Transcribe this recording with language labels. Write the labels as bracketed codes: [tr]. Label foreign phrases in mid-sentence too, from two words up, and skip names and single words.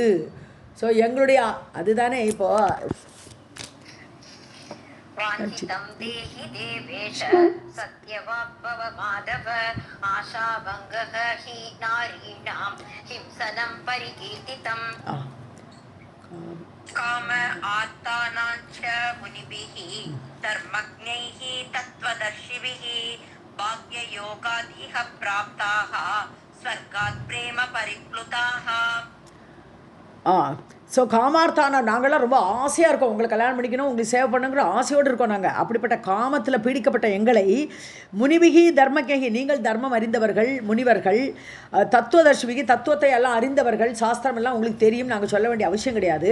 [ta] ஸோ எங்களுடைய அதுதானே இப்போ [sa] वाञ्छितं देहि देवेश सत्यवाग्भव माधव आशाभङ्गः हि नारीणां हिंसनं परिकीर्तितम्. काम आत्तानाञ्च मुनिभिः धर्मज्ञैः तत्त्वदर्शिभिः भाग्ययोगादिह प्राप्ताः स्वर्गात् प्रेम परिप्लुताः. [ta] ஸோ காமார்த்தான நாங்களாம் ரொம்ப ஆசையாக இருக்கோம், உங்களை கல்யாணம் பண்ணிக்கணும், உங்களுக்கு சேவை பண்ணுங்கிற ஆசையோடு இருக்கோம். நாங்கள் அப்படிப்பட்ட காமத்தில் பீடிக்கப்பட்ட எங்களை [sa] मुनिभिः धर्मज्ञैः, [ta] நீங்கள் தர்மம் அறிந்தவர்கள் முனிவர்கள், தத்துவதர்ஷிபிகி தத்துவத்தை எல்லாம் அறிந்தவர்கள், சாஸ்திரம் எல்லாம் உங்களுக்கு தெரியும், நாங்கள் சொல்ல வேண்டிய அவசியம் கிடையாது.